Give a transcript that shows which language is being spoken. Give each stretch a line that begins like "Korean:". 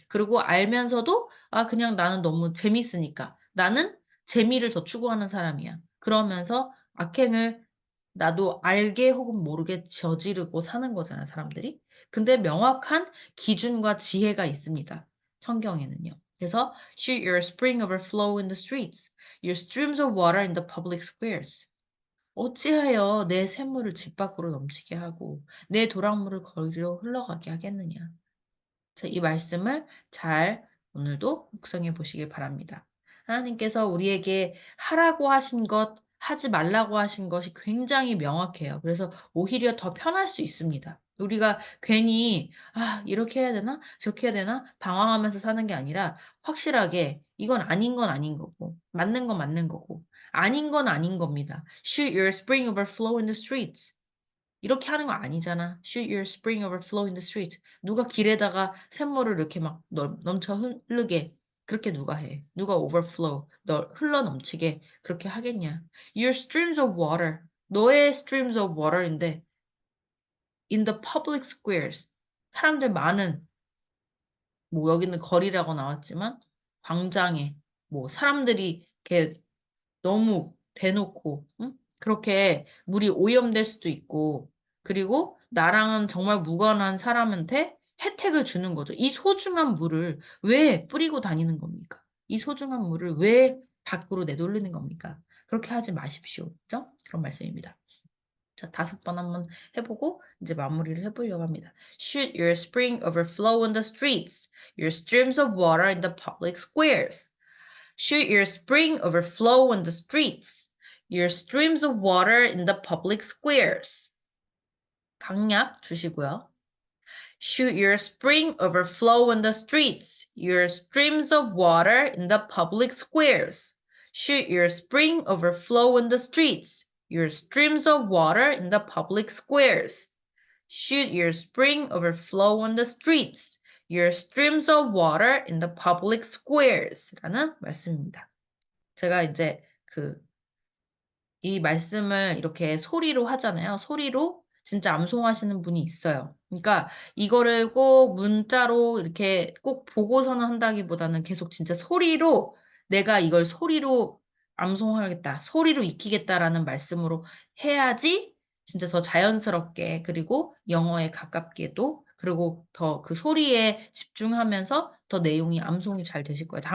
Korean: 그리고 알면서도 그냥 나는 너무 재밌으니까 나는 재미를 더 추구하는 사람이야. 그러면서 악행을 나도 알게 혹은 모르게 저지르고 사는 거잖아요, 사람들이. 근데 명확한 기준과 지혜가 있습니다. 성경에는요. 그래서
English: should your spring overflow in the streets, your streams of water in the public squares.
Korean: 어찌하여 내 샘물을 집 밖으로 넘치게 하고 내 도랑물을 거리로 흘러가게 하겠느냐. 자, 이 말씀을 잘 오늘도 묵상해 보시길 바랍니다. 하나님께서 우리에게 하라고 하신 것, 하지 말라고 하신 것이 굉장히 명확해요. 그래서 오히려 더 편할 수 있습니다. 우리가 괜히, 이렇게 해야 되나? 저렇게 해야 되나? 방황하면서 사는 게 아니라 확실하게 이건 아닌 건 아닌 거고, 맞는 건 맞는 거고, 아닌 건 아닌 겁니다.
English: Should your spring overflow in the streets?
Korean: 이렇게 하는 거 아니잖아.
English: Should your spring overflow in the streets?
Korean: 누가 길에다가 샘물을 이렇게 막 넘쳐 흐르게 그렇게 누가 해? 누가 overflow, 너 흘러 넘치게 그렇게 하겠냐?
English: Your streams of water.
Korean: 너의
English: streams of water인데 in the public squares.
Korean: 사람들 많은 뭐 여기는 거리라고 나왔지만 광장에 뭐 사람들이 이렇게 너무 대놓고 응? 그렇게 물이 오염될 수도 있고 그리고 나랑은 정말 무관한 사람한테 혜택을 주는 거죠. 이 소중한 물을 왜 뿌리고 다니는 겁니까? 이 소중한 물을 왜 밖으로 내돌리는 겁니까? 그렇게 하지 마십시오. 그죠? 그런 말씀입니다. 자, 5번 한번 해보고 이제 마무리를 해보려고 합니다.
English: Should your spring overflow in the streets, your streams of water in the public squares. Should your spring overflow in the streets, your streams of water in the public squares.
Korean: 강약 주시고요.
English: Should your spring overflow in the streets, your streams of water in the public squares. Should your spring overflow in the streets, your streams of water in the public squares. Should your spring overflow in the streets, your streams of water in the public squares.
Korean: 라는 말씀입니다. 제가 이제 이 말씀을 이렇게 소리로 하잖아요. 소리로 진짜 암송하시는 분이 있어요. 그러니까 이거를 꼭 문자로 이렇게 꼭 보고서는 한다기보다는 계속 진짜 소리로 내가 이걸 소리로 암송하겠다, 소리로 익히겠다라는 말씀으로 해야지 진짜 더 자연스럽게 그리고 영어에 가깝게도 그리고 더 그 소리에 집중하면서 더 내용이 암송이 잘 되실 거예요.